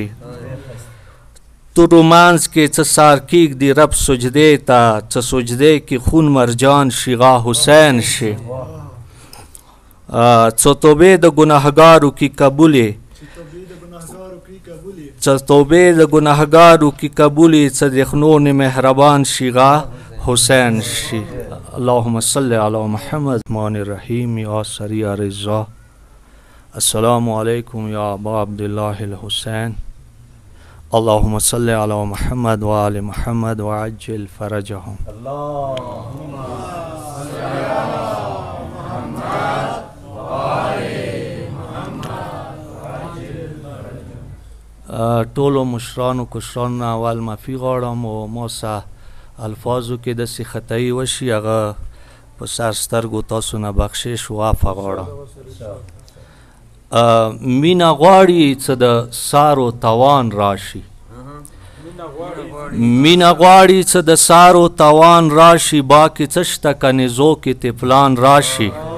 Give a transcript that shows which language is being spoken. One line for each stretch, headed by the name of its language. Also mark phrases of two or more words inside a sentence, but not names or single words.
Pashto: تورو منځ کې څه سار کیږدي رب سجدې ته، څه سجدې کې خون مرجان شي غا حسین شي. څه توبې د ګناهګارو کې قبولې، څه توبې د ګناهګارو کې قبولې، څه د خنون مهربان شي غا حسین شي.
Arabic: اللهم صل علی محمد. الرحمن الرحیم. یا سریع رضا، السلام علیکم یا ابا عبدالله الحسین. اللهم صل علی محمد و آل محمد وعجل فرجهم. اللهم صل علی محمد و آل محمد.
Pashto: ټولو مشرانو کشرانو اول معافي غواړم او ما څه الفاظو کې داسې خطایي وشي هغه په سر سترګو تاسو نه بخشش و عفو غواړم. مینه غواړي څه د سارو توان راشي، مینه غواړي څه د سارو توان راشي، باقي څه شته کنیزو کې طفلان راشي.